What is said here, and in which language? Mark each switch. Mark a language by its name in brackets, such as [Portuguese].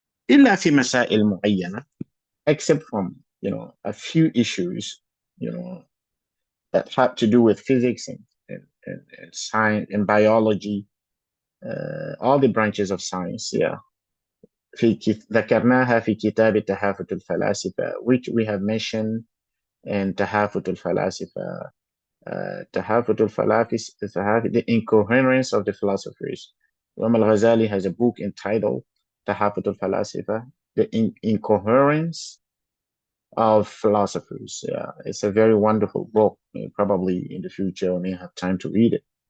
[Arabic] إلا في مسائل معينة, [English] except from, a few issues, that have to do with physics and science and biology, all the branches of science. Yeah. [Arabic] ذكرناها في كتاب تهافت الفلاسفة, [English] which we have mentioned in [Arabic] تهافت الفلاسفة. [English] تهافت الفلاسفة, the incoherence of the philosophers. Imam al-Ghazali has a book entitled تهافت الفلاسفة, the incoherence of philosophers. Yeah, it's a very wonderful book. Probably in the future I may have time to read it.